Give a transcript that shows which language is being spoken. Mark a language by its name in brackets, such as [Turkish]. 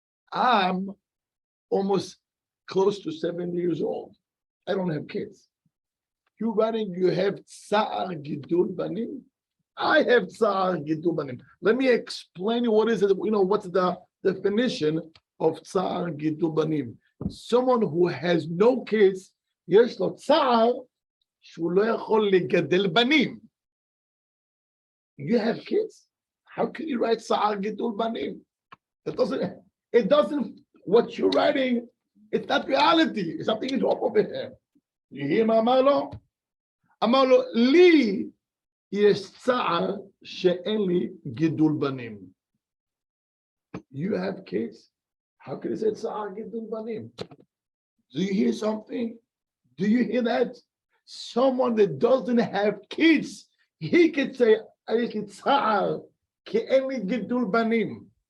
[English] I'm almost close to 70 years old. I don't have kids. You're writing, you have צער גידול בנים. I have tzar gidul banim. Let me explain you what is it. What's the definition of tzar gidul banim? Someone who has no kids, [Hebrew] יש לו צער שהוא לא יכול לגדל בנים. [English] You have kids? How can you write tzar gidul banim? It doesn't. What you're writing, it's not reality. Something is off over here. You hear [Hebrew] מה אמר לו? אמר לו, לי יש צער שאין לי גידול בנים. [English] You have kids? How can you say צער גידול בנים? Do you hear something? Do you hear that? Someone that doesn't have kids, he can say, [Hebrew] יש לי צער כי אין לי גידול בנים.